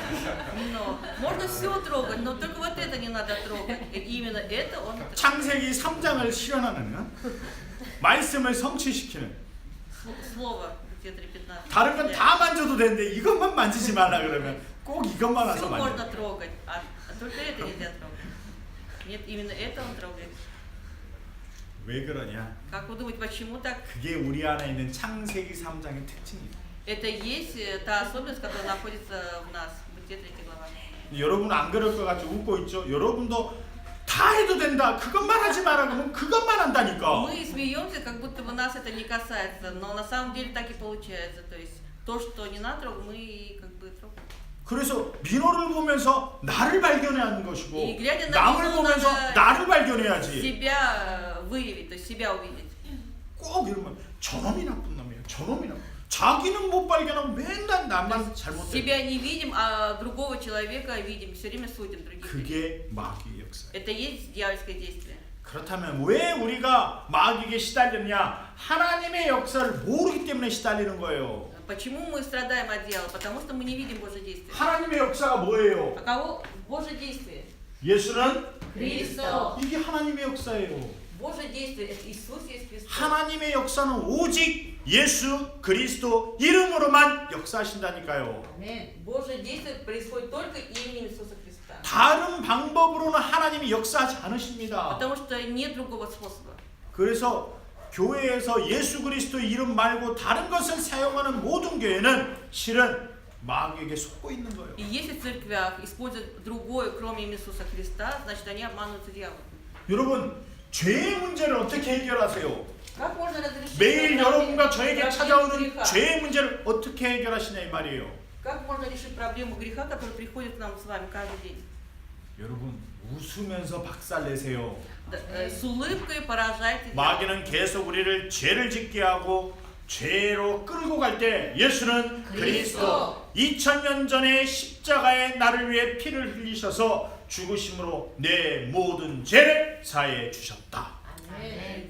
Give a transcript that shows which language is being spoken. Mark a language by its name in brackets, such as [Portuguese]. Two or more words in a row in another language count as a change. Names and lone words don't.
[Russian] Но можно все трогать, но только вот это не надо трогать. И именно это он [Korean] 창세기 3장을 실현하는 말씀을 성취시키는. [Russian] слово где-то 15. [Korean] 다른 건 다 만져도 되는데 이것만 만지지 말라 그러면 꼭 이것만 [Russian] Все [Korean] 와서 [Russian] можно [Korean] 만져. [Russian] трогать, а только это нельзя трогать. Нет, именно это он трогает. [Korean] 왜 그러냐? [Russian] Как вы думаете, почему так? [Korean] 그게 우리 안에 있는 창세기 3장의 특징이에요. [Russian] Это есть та особенность, которая находится в нас. Бытие 3 глава. [Korean] 여러분 안 그럴 것 같이 웃고 있죠? 여러분도 다 해도 된다. 그것만 하지 마라 그러면 그것만 한다니까. [Russian] Мы смеемся, как будто бы нас это не касается, но на самом деле так и получается. То есть то, что не надо трогать, мы как бы трогаем. [Korean] 그래서 민호를 보면서 나를 발견하는 것이고 [Russian] 이 глядя на [Korean] 남을 민호 보면서 [Russian] надо [Korean] 나를 발견해야지. [Russian] Себя выявить, то есть себя увидеть. [Korean] 꼭 이러면 저놈이 나쁜 놈이에요. 저놈이 나쁜. 자기는 못 발견하고 맨날 나만 잘못돼. [Russian] Себя не видим, а другого человека видим, все время судим других. [Korean] 그게 마귀의 역사. [Russian] Это есть дьявольское действие. [Korean] 그렇다면 왜 우리가 마귀에게 시달렸냐? 하나님의 역사를 모르기 때문에 시달리는 거예요. [Russian] Почему мы страдаем от дьявола? Потому что мы не видим Божье действие. [Korean] 하나님의 역사가 뭐예요? [Russian] А кого? Божье действие. [Korean] 예수는 그리스도. 이게 하나님의 역사예요. [Russian] Божье действие – это Иисус есть Христос. [Korean] 하나님의 역사는 오직 예수 그리스도 이름으로만 역사하신다니까요. 아멘. [Russian] Божье действие происходит только именем Иисуса Христа. [Korean] 다른 방법으로는 하나님이 역사하지 않으십니다. [Russian] Потому что нет другого способа. [Korean] 그래서 교회에서 예수 그리스도 이름 말고 다른 것을 사용하는 모든 교회는 실은 마귀에게 속고 있는 거예요. [Russian] И если в церквях используют другое, кроме имени Иисуса Христа, значит они обманываются дьяволом. [Korean] 여러분 죄의 문제를 어떻게 해결하세요? [Russian] Как можно разрешить [Korean] 매일 여러분과 저에게 [Russian] проблему [Korean] 찾아오는 [Russian] греха? [Korean] 죄의 문제를 어떻게 해결하시냐 이 말이에요. [Russian] Как можно решить проблему греха, который приходит к нам с вами каждый день? [Korean] 여러분 웃으면서 박살내세요. [Russian] С улыбкой поражайте дьявола. [Korean] 마귀는 계속 우리를 죄를 짓게 하고 죄로 끌고 갈 때 예수는 그리스도 2000년 전에 십자가에 나를 위해 피를 흘리셔서 죽으심으로 내 모든 죄를 사해 주셨다. 아멘.